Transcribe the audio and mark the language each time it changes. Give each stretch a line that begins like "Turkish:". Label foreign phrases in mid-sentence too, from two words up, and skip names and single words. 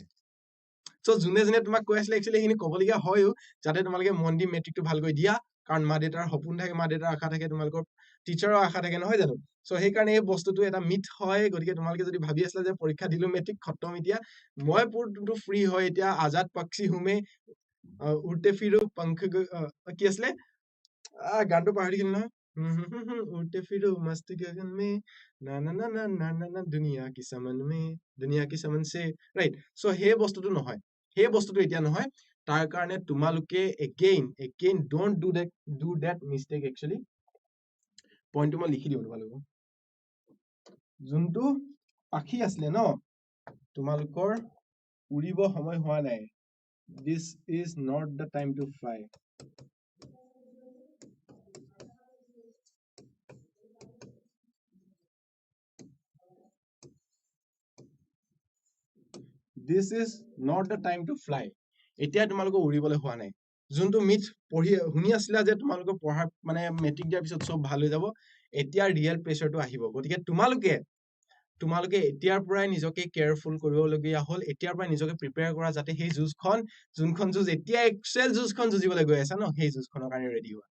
Assamese: চ' যোনে তোমাক কৈ আছিলে একচুৱেলি সেইখিনি ক'বলগীয়া হয়ও, যাতে তোমালোকে মন দি মেট্ৰিকটো ভালকৈ দিয়া, কাৰণ মা দেউতাৰ সপোন থাকে, মা দেউতাৰ আশা থাকে, তোমালোকৰ টিচাৰৰ আশা থাকে, নহয় জানো? চ' সেইকাৰণে এই বস্তুটো এটা মিথ হয়। গতিকে তোমালোকে যদি ভাবি আছিলা যে পৰীক্ষা দিলো, মেট্ৰিক খতম, এতিয়া মই পুৰটো ফ্ৰী হয়, এতিয়া
Hindi: आज़ाद पंछी हम उड़ते फिरो पंख,
Assamese: কি আছিলে গানটো পাহৰি থাকিলো নহয়।
Hindi: উড়ते फिरो मस्त गगन में ना ना ना ना ना ना ना दुनिया की समन से,
Assamese: ৰাইট? চ' সেই বস্তুটো নহয়, সেই বস্তুটো এতিয়া নহয়। তাৰ কাৰণে তোমালোকে
English: again don't do that mistake.
Assamese: একচুৱেলি পইণ্টটো মই লিখি দিওঁ তোমালোকক। যোনটো পাখি আছিলে ন, তোমালোকৰ উৰিব সময় হোৱা নাই।
English: This is not the time to fly. This is not the time to fly.
Assamese: এতিয়া তোমালোকৰ উৰিবলৈ হোৱা নাই। যোনটো মিথ শুনি আছিলা যে তোমালোকৰ পঢ়া মানে মেট্ৰিক দিয়াৰ পিছত চব ভাল হৈ যাব, এতিয়া
English: real pressure
Assamese: আহিব। গতিকে তোমালোকে এতিয়াৰ পৰাই নিজকে কেয়াৰফুল কৰিবলগীয়া হ'ল, এতিয়াৰ পৰাই নিজকে প্ৰিপেয়াৰ কৰা, যাতে সেই যোনখন যুঁজ এতিয়া এক্সেল যুঁজখন যুঁজিবলৈ গৈ আছা ন, সেই যুঁজখনৰ কাৰণে ৰেডি হোৱা।